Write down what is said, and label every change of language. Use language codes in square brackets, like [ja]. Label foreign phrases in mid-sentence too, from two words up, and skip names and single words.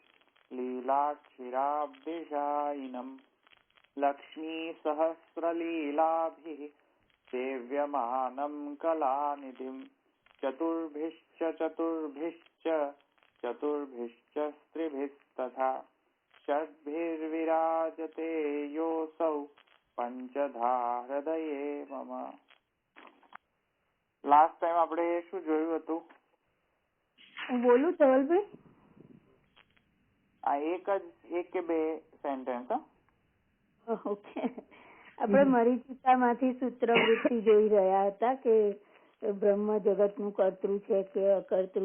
[sa] लीलाक्षिराब्धिशायिनम् लक्ष्मीसहस्रलीलाभिः सेव्यमानं कलानिधिं चतुर्भिश्च स्त्रिभिस्तथा षड्भिर्विराजते योऽसौ पंचधा हृदये मम. [gu] લાસ્ટ ટાઈમ આપણે શું જોયું હતું? હું બોલું ધવલભાઈ? આ એક કે બે સેન્ટેન્સ? ઓકે. આપણે મરીચિકામાંથી સૂત્રવૃત્તિ જોઈ રહ્યા હતા કે બ્રહ્મ જગતનું કર્તૃ છે કે અકર્તૃ.